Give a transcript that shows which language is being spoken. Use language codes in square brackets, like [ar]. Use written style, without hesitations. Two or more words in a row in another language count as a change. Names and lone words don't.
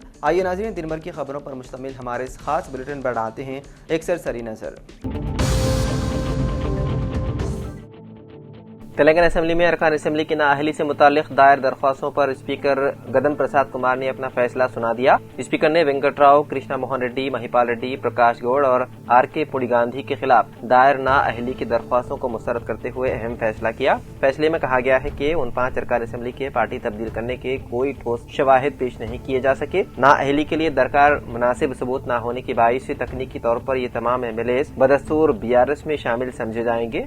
[ur] آئیے ناظرین، دن بھر کی خبروں پر مشتمل ہمارے اس خاص بلیٹن پر ڈالتے ہیں ایک سرسری نظر۔ تلنگانہ اسمبلی میں ارکان اسمبلی کی نااہلی سے متعلق دائر درخواستوں پر اسپیکر گدن پرساد کمار نے اپنا فیصلہ سنا دیا۔ اسپیکر نے وینکٹ راؤ، کرشنا موہن ریڈی، مہیپال ریڈی، پرکاش گوڑ اور آر کے پوڑی گاندھی کے خلاف دائر نااہلی کی درخواستوں کو مسترد کرتے ہوئے اہم فیصلہ کیا۔ فیصلے میں کہا گیا ہے کہ ان 5 ارکان اسمبلی کے پارٹی تبدیل کرنے کے کوئی ٹھوس شواہد پیش نہیں کیے جا سکے۔ نااہلی کے لیے درکار مناسب ثبوت نہ ہونے کی باعث سے تکنیکی طور پر یہ تمام ایم ایل ایز بدستور BRS میں شامل سمجھے جائیں گے۔